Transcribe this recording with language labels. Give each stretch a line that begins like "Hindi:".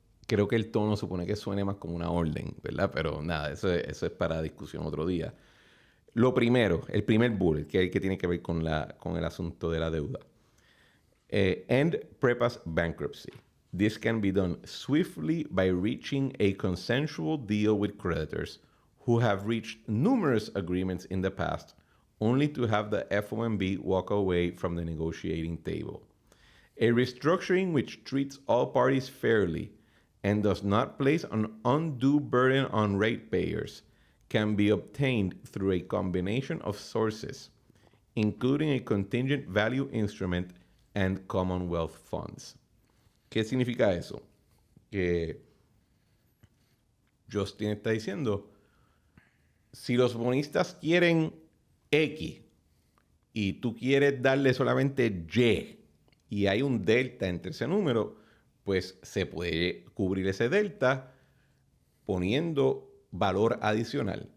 Spanish: creo que el tono supone que suene más como una orden, ¿verdad? Pero nada, eso es para discusión otro día. Lo primero, el primer bullet, que tiene que ver con el asunto de la deuda.
English: End PREPA's bankruptcy. This can be done swiftly by reaching a consensual deal with creditors who have reached numerous agreements in the past, only to have the FOMB walk away from the negotiating table. A restructuring which treats all parties fairly and does not place an undue burden on ratepayers can be obtained through a combination of sources, including a contingent value instrument and Commonwealth funds.
Spanish: ¿Qué significa eso? Que Justin está diciendo, si los bonistas quieren X y tú quieres darle solamente Y hay un delta entre ese número, pues se puede cubrir ese delta poniendo valor adicional.